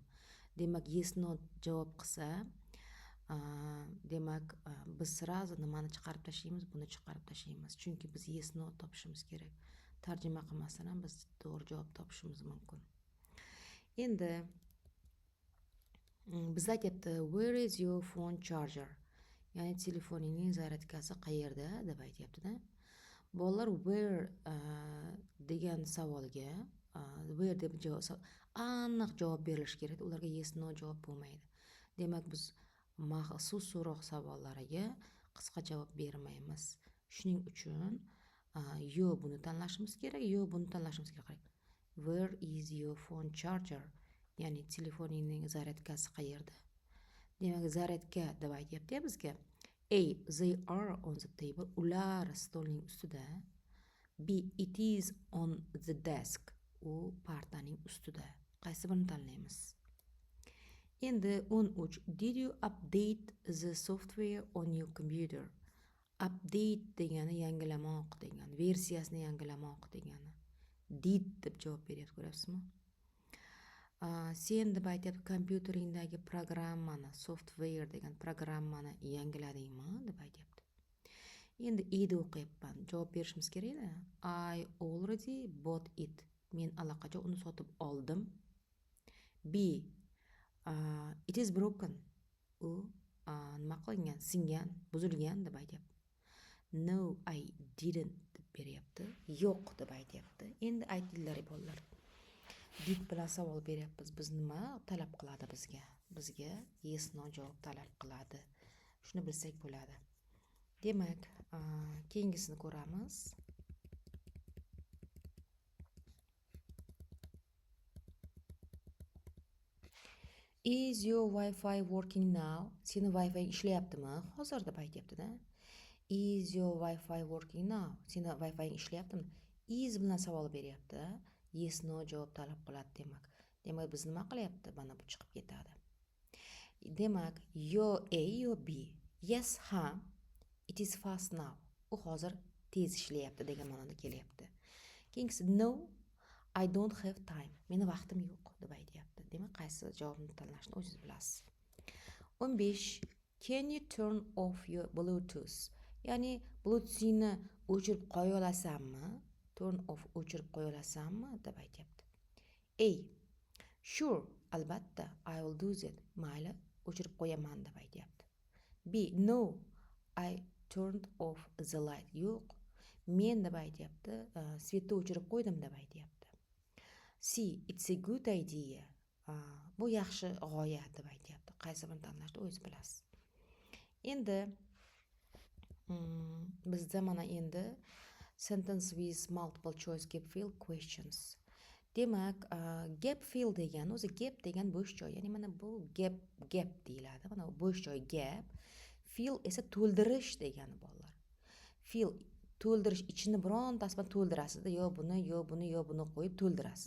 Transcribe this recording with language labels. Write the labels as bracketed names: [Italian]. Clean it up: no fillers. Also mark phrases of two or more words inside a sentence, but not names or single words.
[Uzbek] Demak, [English] yes no [Uzbek] javob qilsa, demak biz sразу nimani chiqarib tashlaymiz? Buni chiqarib tashlaymiz. Chunki biz [English] yes no [Uzbek] topishimiz kerak. Tarjima qilmasdan ham biz to'g'ri javob topishimiz mumkin. Endi bizda aytyapti [English] where is your phone charger? [Uzbek] Ya'ni telefoningning zaryadkasi qayerda deb aytyapti-da. Bolalar, where degan savolga where deb aniq javob berilishi kerak. Ularga [English] yes no [Uzbek] javob bo'lmaydi. Demak, biz maxsus so'roq savollariga qisqa javob bermaymiz. Shuning uchun yo buni tanlashimiz kerak, yo buni tanlashimiz kerak. [English] Where is your phone charger? [Uzbek] Ya'ni telefoningning zaryadkasi qayerda? Demak, zaryadka deb aytyapti bizga. [English] A. They are on the table. [Uzbek] Ular stolning ustida. [English] B. It is on the desk. [Uzbek] U partaning ustida. Qaysi birini tanlaymiz? Endi 13. [English] Did you update the software on your computer? [Uzbek] Update degani yangilamoq degani, versiyasini yangilamoq degani. Did deb javob beryapti, ko'ryapsizmi? Sen deb aytyapti, kompyuteringdagi programmani, software degan programmani yangiladingmi deb aytyapti. Endi ida o'qiyapman. Javob berishimiz kerak-da. [English] I already bought it. [Uzbek] Men allaqachon uni sotib oldim. [English] B. It is broken. [Uzbek] U nima qilingan, singan, buzilgan deb aytyapti. [English] No, I didn't [Uzbek] deb beryapti. Yo'q deb aytyapti. Endi aytinglar bolalar. Did bilan savol beryapmiz. Biz nima talab qiladi bizga? Bizga [English] yes no [Uzbek] javob talab qiladi. Shuni bilsak bo'ladi. Demak, keyingisini ko'ramiz. [English] Is your Wi-Fi working now? [Uzbek] Seni Wi-Fi ishlayaptimi? Hozir deb aytyapti-da. [English] Is your Wi-Fi working now? [Uzbek] Seni Wi-Fi ishlayaptimi? Is bilan savol beryapti. [English] Yes no [Uzbek] javob talab qiladi demak. Demak, biz nima qilyapti? Mana bu chiqib ketadi. Demak, yo A yo B. [English] Yes, ha. It is fast now. [Uzbek] U hozir tez ishlayapti degan ma'noda kelyapti. [English] Keyingisi no, I don't have time. [Uzbek] Meni vaqtim yo'q deb aytyapti. Demak, qaysi javobni tanlashni o'zingiz bilasiz. 15. [English] Can you turn off your Bluetooth? [Uzbek] Ya'ni Bluetooth'ni o'chirib qo'ya olasanmi? [English] Turn off [Uzbek] o'chirib qo'ya olasanmi deb aytyapti. A. [English] Sure, albatta, I will do that. [Uzbek] Mayli, o'chirib qo'yaman deb aytyapti. B. [English] No, I turned off the light. [Uzbek] Yo'q, men deb aytyapti, svetni o'chirib qo'ydim deb aytyapti. [English] C. It's a good idea. [Uzbek] Bu yaxshi g'oya deb aytyapti. Qaysi birini tanlashni o'zingiz bilasiz. Endi bizda mana endi [English] sentence with multiple choice gap fill questions. [Uzbek] Demak, [English] gap fill [Uzbek] degan, o'zi gap degan bo'sh joy. Ya'ni mana bu gap deyiladi. Mana bu bo'sh joy gap. Fill esa to'ldirish degani bolalar. Fill to'ldirish, ichini birontasi bilan to'ldirasiz-da, yo buni qo'yib to'ldirasiz.